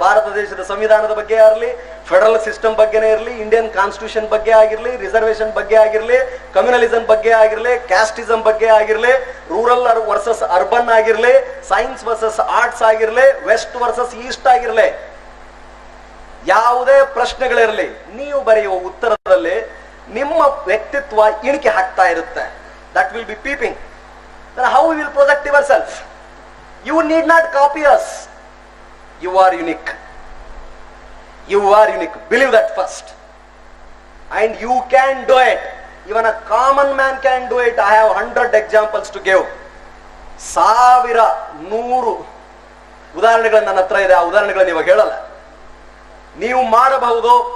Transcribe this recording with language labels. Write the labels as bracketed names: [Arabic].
[Kannada] ಭಾರತ ದೇಶದ ಸಂವಿಧಾನದ ಬಗ್ಗೆ ಆಗಿರಲಿ, ಫೆಡರಲ್ ಸಿಸ್ಟಮ್ ಬಗ್ಗೆನೇ ಇರಲಿ, ಇಂಡಿಯನ್ ಕಾನ್ಸ್ಟಿಟ್ಯೂಷನ್ ಬಗ್ಗೆ ಆಗಿರಲಿ, ರಿಸರ್ವೇಶನ್ ಬಗ್ಗೆ ಆಗಿರಲಿ, ಕಮ್ಯುನಲಿಸಂ ಬಗ್ಗೆ ಆಗಿರಲಿ, ಕ್ಯಾಸ್ಟಿಸಂ ಬಗ್ಗೆ ಆಗಿರಲಿ, ರೂರಲ್ ವರ್ಸಸ್ ಅರ್ಬನ್ ಆಗಿರಲಿ, ಸೈನ್ಸ್ ವರ್ಸಸ್ ಆರ್ಟ್ಸ್ ಆಗಿರಲಿ, ವೆಸ್ಟ್ ವರ್ಸಸ್ ಈಸ್ಟ್ ಆಗಿರಲಿ, ಯಾವುದೇ ಪ್ರಶ್ನೆಗಳಿರಲಿ, ನೀವು ಬರೆಯುವ ಉತ್ತರದಲ್ಲಿ ನಿಮ್ಮ ವ್ಯಕ್ತಿತ್ವ ಇಣಿಕೆ ಹಾಕ್ತಾ ಇರುತ್ತೆ. [English] That will be peeping. Then how we will project yourself? You need not copy us. You are unique. You are unique. Believe that first. And you can do it. Even a common man can do it. I have 100 examples to give. [Kannada] 100 ಉದಾಹರಣೆಗಳು ನನ್ನ ಹತ್ರ ಇದೆ. ಆ ಉದಾಹರಣೆಗಳನ್ನು ಇವಾಗ ಹೇಳಲ್ಲ. ನೀವು ಮಾಡಬಹುದು.